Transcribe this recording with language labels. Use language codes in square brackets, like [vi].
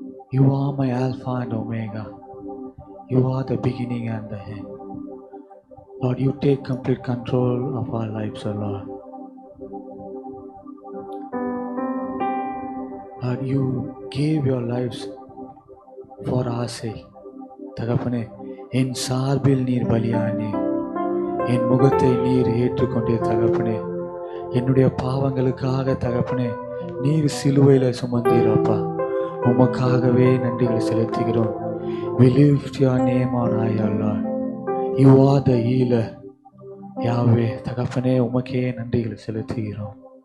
[en] You are my Alpha and Omega. You are the beginning and the end. Lord, you take complete control of our lives, O Lord. Lord, you gave your lives for our sake. [ta] தகப்பனே, என் சார்பில் நீர் பலியானே, என் முகத்தை நீர் ஏற்றுக்கொண்டே தகப்பனே, என்னுடைய பாவங்களுக்காக தகப்பனே நீர் சிலுவையில சுமந்தீரப்பா. உமக்காகவே நன்றிகளை செலுத்துகிறோம். [en] We lift your name on high, O Lord. You are the healer. [ta] யாவே தகப்பனே உமக்கே நன்றிகளை செலுத்துகிறோம்.